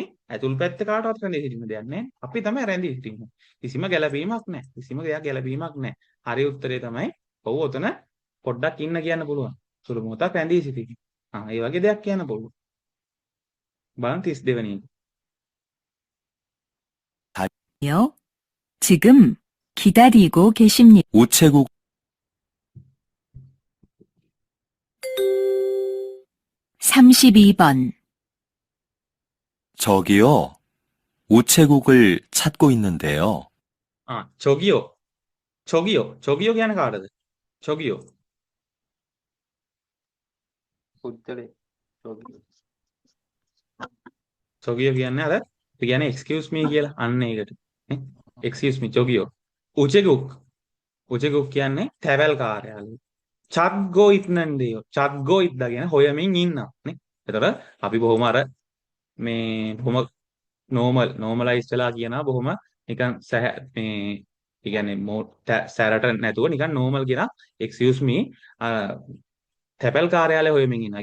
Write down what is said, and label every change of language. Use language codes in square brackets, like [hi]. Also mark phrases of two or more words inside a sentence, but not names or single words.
[si] ඇතුල් පැත්තේ කාටවත් රැඳී සිටින්න දෙයක් නෑ. අපි තමයි රැඳී සිටින්නේ. කිසිම ගැලපීමක් නැහැ. කිසිම දෙයක් ගැලපීමක් නැහැ. හරි උත්තරේ තමයි ඔව් ඔතන පොඩ්ඩක් ඉන්න කියන්න පුළුවන්. සුළු මොහොතක් රැඳී සිටින්න. ඒ වගේ දෙයක් කියන්න පුළුවන්. බලන්න 32 වෙනි එක. [ko] 아니요. 지금 기다리고 계십니다. 우체국 32번. 저기요. 우체국을 찾고 있는데요. 저기요. 저기요 [si] කියන්නේ කාටද? [ko] 저기요. [si] පුද්ගලෙක්. 저기. 저기요 කියන්නේ අර අපි කියන්නේ [en] excuse me [si] කියලා අන්න ඒකට නේ. [en] excuse me 저기요. [si] උචෙකුක් කියන්නේ තැවැල් කාර්යාලය. [ko] 찾고 있는데요. 찾고 있다 [si] කියන හොයමින් ඉන්නවා නේ. එතකොට අපි බොහොම අර මේ බොහොම නෝමලයිස් වෙලා කියනවා බොහොම නිකන් මේ ඒ කියන්නේ සැරට නැතුව නිකන් නෝමල් කියන [en] excuse me [si] තැපැල් කාර්යාලය හොයමින් ඉන්නවා.